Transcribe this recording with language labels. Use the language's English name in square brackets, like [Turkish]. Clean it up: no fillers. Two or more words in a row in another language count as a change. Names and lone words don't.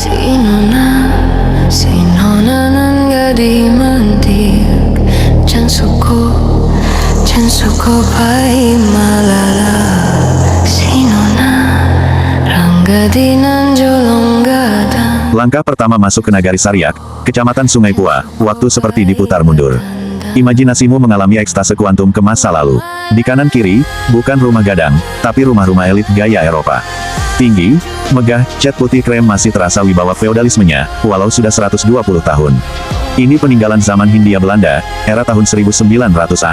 [Minangkabau] Sinona, sinona nan gadi mantik Jansuko pai malala. Sinona, ranggadi nan jolong gadang. [Indonesian] Langkah pertama masuk ke Nagari Saryak, Kecamatan Sungai Pua, waktu seperti diputar mundur. Imajinasimu mengalami ekstase kuantum ke masa lalu. Di kanan kiri, bukan rumah gadang, tapi rumah-rumah elit gaya Eropa. Tinggi, megah, cat putih krem masih terasa wibawa feodalismenya, walau sudah 120 tahun. Ini peninggalan zaman Hindia Belanda, era tahun 1900-an.